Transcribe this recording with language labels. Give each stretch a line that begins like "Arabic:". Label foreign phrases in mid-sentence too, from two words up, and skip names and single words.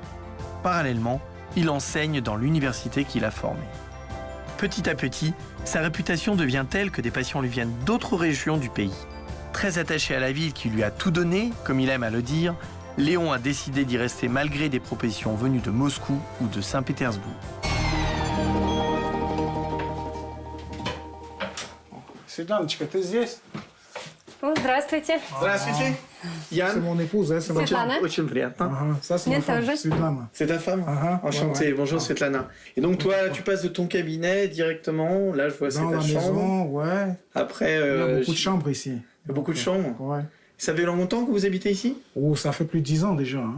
French: Parallèlement, il enseigne dans l'université qu'il a formée. Petit à petit, sa réputation devient telle que des patients lui viennent d'autres régions du pays. Très attaché à la ville qui lui a tout donné, comme il aime à le dire, Léon a décidé d'y rester malgré des propositions venues de Moscou ou de Saint-Pétersbourg.
Russian: Светланочка, ты здесь? Здравствуйте. Здравствуйте. Ян.
French: C'est mon épouse, hein, c'est ma Светлана.
Russian: Очень приятно.
French: Ça, c'est
Russian: Мне
French: ma femme,
Russian: тоже.
French: Svetlana. C'est ta femme? Enchanté. Ouais, ouais. Bonjour Svetlana. Et donc toi, tu passes de ton cabinet directement, là je vois c'est Dans ta la chambre. maison, ouais. Après, Il y a beaucoup de j- chambres ici. il y a beaucoup de chambres. Ouais. Ça fait longtemps que vous habitez ici? Oh, ça fait plus de 10 ans déjà. Hein.